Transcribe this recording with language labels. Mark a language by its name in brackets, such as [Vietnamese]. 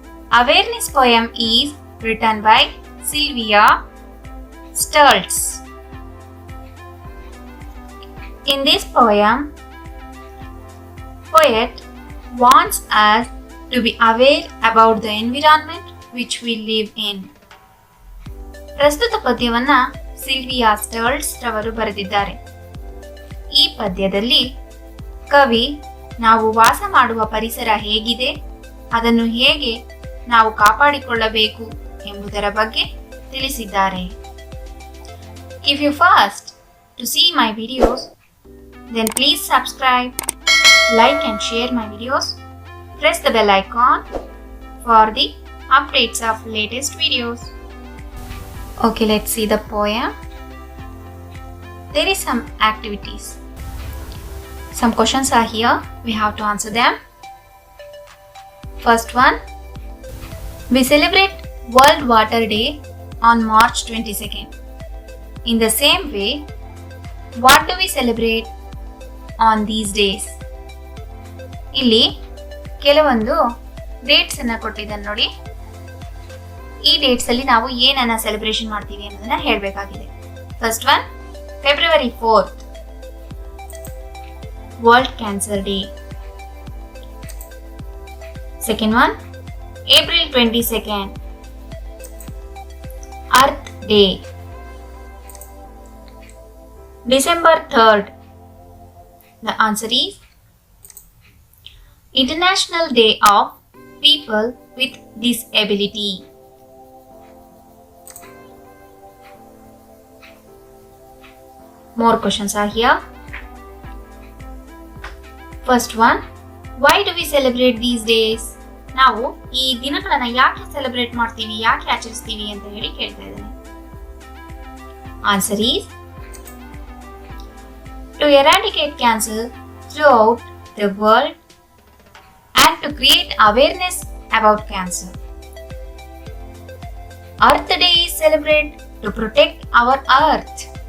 [English] Awareness poem is written by Sylvia Stultz. In this poem, poet wants us to be aware about the environment which we live in. [Kannada] ಪ್ರಸ್ತುತ ಪದ್ಯವನ್ನ Sylvia ಸ್ಟಲ್ಟ್ಸ್ ರವರು ಬರೆದಿದ್ದಾರೆ. ಈ ಪದ್ಯದಲ್ಲಿ ಕವಿ ನಾವು ವಾಸ ಮಾಡುವ ಪರಿಸರ ಹೇಗಿದೆ, ಅದನ್ನು ಹೇಗೆ ನಾವು ಕಾಪಾಡಿಕೊಳ್ಳಬೇಕು ಎಂಬುದರ ಬಗ್ಗೆ ತಿಳಿಸಿದ್ದಾರೆ. [English] If you first to see my videos, then please subscribe, like and share my videos. Press the bell icon for the updates of latest videos. Okay, let's see the poem. There is some activities. Some questions are here. We have to answer them. First one. We celebrate World Water Day on March 22nd. In the same way, what do we celebrate on these days? [Kannada] ಇಲ್ಲಿ ಕೆಲವೊಂದು dates ಅನ್ನ ಕೊಟ್ಟಿದ್ದಾನೆ ನೋಡಿ. ಈ dates ಅಲ್ಲಿ ನಾವು ಏನನ್ನ celebration ಮಾಡ್ತೀವಿ ಅನ್ನೋದನ್ನ ಹೇಳಬೇಕಾಗಿದೆ. [English] First one February 4th world cancer day. Second one April 22nd earth day. December 3rd the answer is International Day of People with Disability. More questions are here. First one, why do we celebrate these days? [Kannada] ನಾವು ಈ ದಿನಗಳನ್ನ ಯಾಕೆ celebrate ಮಾಡ್ತೀವಿ, ಯಾಕೆ ಆಚರಿಸ್ತೀವಿ ಅಂತ ಹೇಳಿ ಕೇಳ್ತಾ ಇದ್ದೇನೆ. [English] Answer is to eradicate cancer throughout the world and to create awareness about cancer. Earth Day is celebrated to protect our earth.